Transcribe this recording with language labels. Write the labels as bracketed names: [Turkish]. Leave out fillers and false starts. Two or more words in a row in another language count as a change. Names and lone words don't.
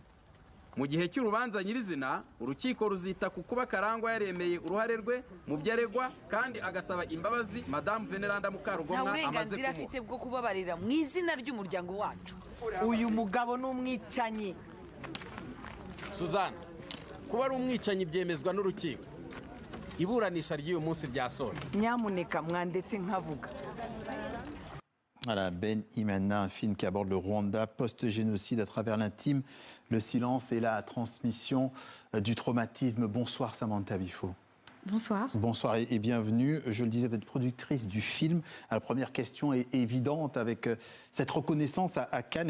[Kinyarwanda] Mu gihe cy'urubanza nyirizina, urukiko ruzita ku kuba Karangwa yaremeye uruhare rwe mu byaregwa kandi agasaba imbabazi Madamu Veneranda Mukarugomwa amaze uburenganzira afite bwo kubabarira mu izina ry'umuryango wacu. Uyu mugabo n'umwicanyi. Suzanne, kuba ari umwicanyi byemezwa n'urukiko. Iburanisha ry'uyu munsi ryasoje. Nyamuneka mwandetse nkavuga. [French] Voilà, Ben Imana, un film qui aborde le Rwanda post-génocide à travers l'intime, le silence et la transmission du traumatisme. Bonsoir Samantha Bifo. Bonsoir. Bonsoir et bienvenue. Je le disais, vous êtes productrice du film. La première question est évidente avec cette reconnaissance à Cannes.